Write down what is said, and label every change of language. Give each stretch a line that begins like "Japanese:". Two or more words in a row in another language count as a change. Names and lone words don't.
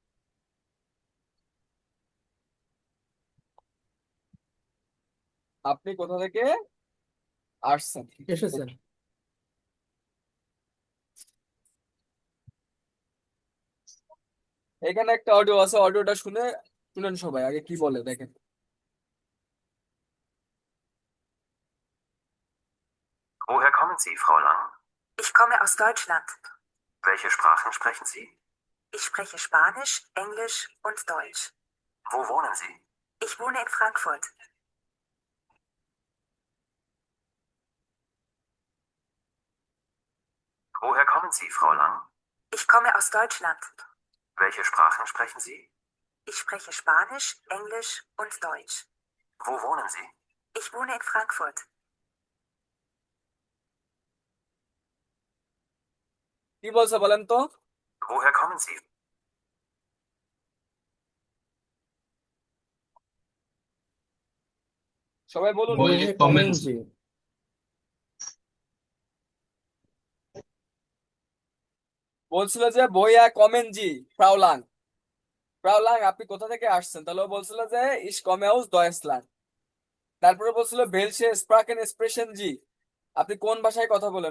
Bangla: আপনি কোথা থেকে আসছেন? এসেছেন? এখানে একটা অডিও আছে, অডিওটা শুনেন সবাই, আগে কি বলে দেখেন।
German: Woher kommen Sie, Frau Lang? Ich komme aus Deutschland. Welche Sprachen sprechen Sie? Ich spreche Spanisch, Englisch und Deutsch. Wo wohnen Sie? Ich wohne in Frankfurt. Woher kommen Sie, Frau Lang? Ich komme aus Deutschland. Welche Sprachen sprechen Sie? Ich spreche Spanisch, Englisch und Deutsch. Wo wohnen Sie? Ich wohne in Frankfurt.
Bangla: কি বলছে বলেন তো?
German: Woher kommen Sie?
Bangla: সবাই বলুন
German: Woher woher kommen kommen Sie? Sie?
Bangla: বলছিল যে
German: Woher kommen Sie Frau Lang.
Bangla: ফ্রাউলাং আপনি কোথা থেকে আসছেন? তাহলে ও বলছিল যে
German: Ich komme aus Deutschland.
Bangla: তারপরে বলছিল
German: Welche Sprachen sprechen Sie,
Bangla: আপনি কোন ভাষায় কথা বলেন?